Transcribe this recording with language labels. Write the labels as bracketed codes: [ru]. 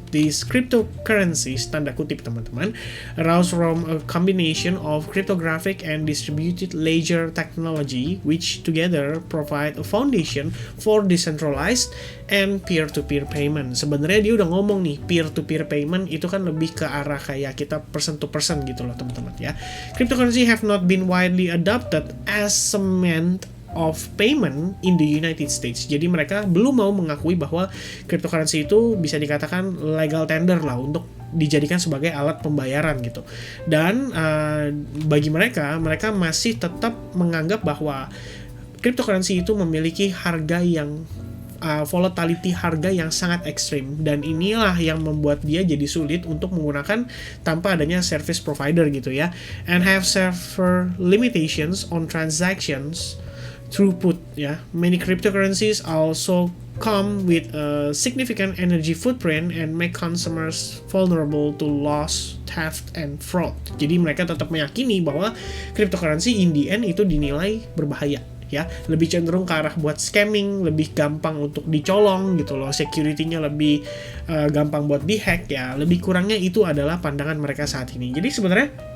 [en] These cryptocurrencies, [id] tanda kutip teman-teman, [en] arise from a combination of cryptographic and distributed ledger technology, which together provide a foundation for decentralized and peer-to-peer payment. [id] Sebenarnya dia udah ngomong nih, peer-to-peer payment itu kan lebih ke arah kayak kita person to person gitu loh teman-teman ya. [en] Cryptocurrency have not been widely adopted as a means of payment in the United States. [id] Jadi mereka belum mau mengakui bahwa cryptocurrency itu bisa dikatakan legal tender lah untuk dijadikan sebagai alat pembayaran gitu. Dan bagi mereka masih tetap menganggap bahwa cryptocurrency itu memiliki harga yang volatility harga yang sangat ekstrim, dan inilah yang membuat dia jadi sulit untuk menggunakan tanpa adanya service provider gitu ya, [en] and have severe limitations on transactions throughput [id] ya. [en] Many cryptocurrencies also come with a significant energy footprint and make consumers vulnerable to loss, theft, and fraud. [id] Jadi mereka tetap meyakini bahwa cryptocurrency [en] in the end [id] itu dinilai berbahaya ya, lebih cenderung ke arah buat scamming, lebih gampang untuk dicolong gitu loh, security-nya lebih gampang buat dihack ya, lebih kurangnya itu adalah pandangan mereka saat ini. Jadi sebenarnya